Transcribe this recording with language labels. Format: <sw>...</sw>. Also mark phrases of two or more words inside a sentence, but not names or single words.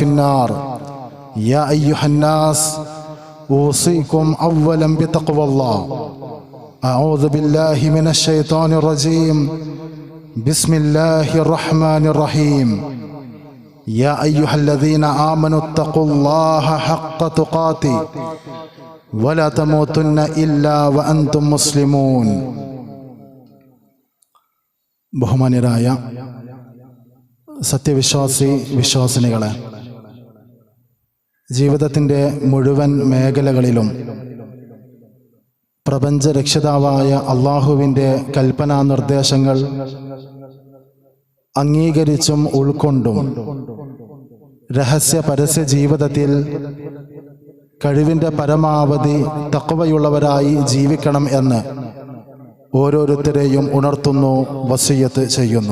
<ar>النار يا أيها الناس أوصيكم أولا بتقوى الله أعوذ بالله من الشيطان الرجيم بسم الله الرحمن الرحيم يا أيها الذين آمنوا اتقوا الله حق تقاته ولا تموتن إلا وأنتم مسلمون</ar> <ml>ബഹുമാന്യരായ സത്യവിശ്വാസി വിശ്വാസിനികളെ, ജീവിതത്തിൻ്റെ മുഴുവൻ മേഖലകളിലും പ്രപഞ്ചരക്ഷിതാവായ അള്ളാഹുവിൻ്റെ കൽപ്പനാ നിർദ്ദേശങ്ങൾ അംഗീകരിച്ചും ഉൾക്കൊണ്ടും രഹസ്യ പരസ്യ ജീവിതത്തിൽ കഴിവിൻ്റെ പരമാവധി തഖ്വയുള്ളവരായി ജീവിക്കണം എന്ന് ഓരോരുത്തരെയും ഉണർത്തുന്നു, വസിയ്യത്ത് ചെയ്യുന്നു.</ml>